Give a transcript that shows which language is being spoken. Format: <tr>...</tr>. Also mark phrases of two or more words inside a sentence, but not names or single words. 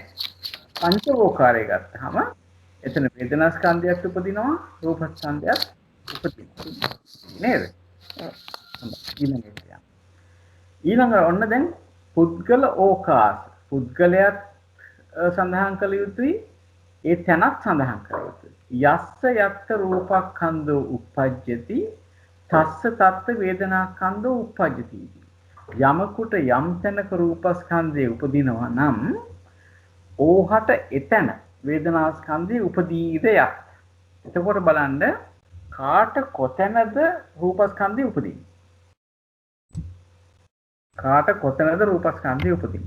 <si>පංචවෝකාරය ගත්තාම එතන වේදනාස්කන්ධයත් උපදිනවා රූපස්කන්ධයත් උපදිනවා. නේද? ඊළඟ ඔන්න දැන් පුද්ගල ඕකාස. පුද්ගලයාත් සඳහන් කළ යුතුයි ඒ තැනත් සඳහන් කළ යුතුයි.</si> <pi>යස්ස යත්ත රූපස්කන්ධෝ uppajjati තස්ස තත්ත වේදනාස්කන්ධෝ උප්පජ්ජති.</pi> <si>යමකුට යම් තැනක රූපස්කන්ධය උපදිනවා නම් ඕහට එතන වේදනාස්කන්ධය උපදීද යත්. එතකොට බලන්න කාට කොතැනද රූපස්කන්ධය උපදින්නේ? කාට කොතැනද රූපස්කන්ධය උපදින්නේ?</si>